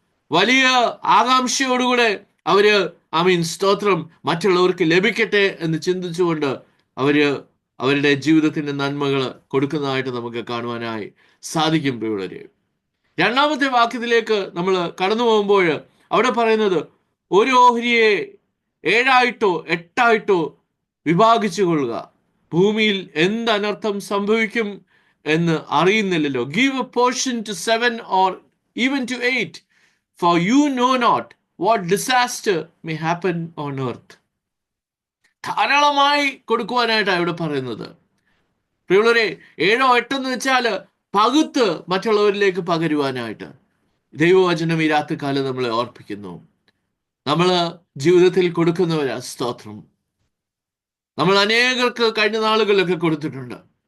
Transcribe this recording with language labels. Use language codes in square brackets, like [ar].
[ml] വലിയ ആകാംക്ഷയോടുകൂടെ അവര് സ്തോത്രം മറ്റുള്ളവർക്ക് ലഭിക്കട്ടെ എന്ന് ചിന്തിച്ചുകൊണ്ട് അവരുടെ ജീവിതത്തിന്റെ നന്മകൾ കൊടുക്കുന്നതായിട്ട് നമുക്ക് കാണുവാനായി സാധിക്കും. പ്രിയമുള്ളവരെ, രണ്ടാമത്തെ വാക്യത്തിലേക്ക് നമ്മൾ കടന്നു പോകുമ്പോൾ അവിടെ പറയുന്നത്, ഒരു ഓഹരിയെ 7 8 വിഭാഗിച്ചു കൊള്ളുക, ഭൂമിയിൽ എന്ത് അനർത്ഥം സംഭവിക്കും എന്ന് അറിയുന്നില്ലല്ലോ. [en] Give a portion to 7 or even to 8, for you know not what disaster may happen on earth. [ml] ധാരാളമായി കൊടുക്കുവാനായിട്ടാണ് ഇവിടെ പറയുന്നത്. പ്രിയമുള്ളവരെ, 7 8 എന്ന് വെച്ചാൽ പകുത്ത് മറ്റുള്ളവരിലേക്ക് പകരുവാനായിട്ട് ദൈവവചനം ഈ രാത്രികാലം നമ്മളെ ഓർപ്പിക്കുന്നു. നമ്മൾ ജീവിതത്തിൽ കൊടുക്കുന്നവരാ. സ്തോത്രം. നമ്മൾ അനേകർക്ക് കഴിഞ്ഞ നാളുകളിലൊക്കെ കൊടുത്തിട്ടുണ്ട്.